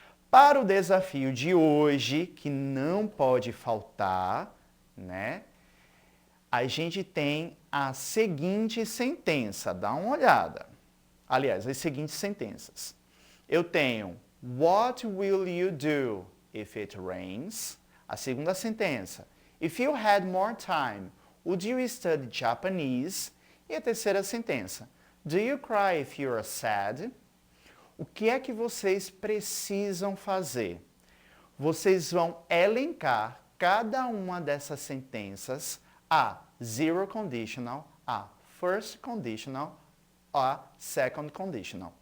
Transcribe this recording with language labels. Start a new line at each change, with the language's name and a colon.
Portuguese: Para o desafio de hoje, que não pode faltar, né? A gente tem a seguinte sentença, dá uma olhada. Aliás, as seguintes sentenças. Eu tenho,
English: what will you do if it rains?
Portuguese: A segunda sentença,
English: if you had more time, would you study Japanese?
Portuguese: E a terceira sentença,
English: do you cry if you are sad?
Portuguese: O que é que vocês precisam fazer? Vocês vão elencar cada uma dessas sentenças, a zero conditional, a first conditional, a second conditional.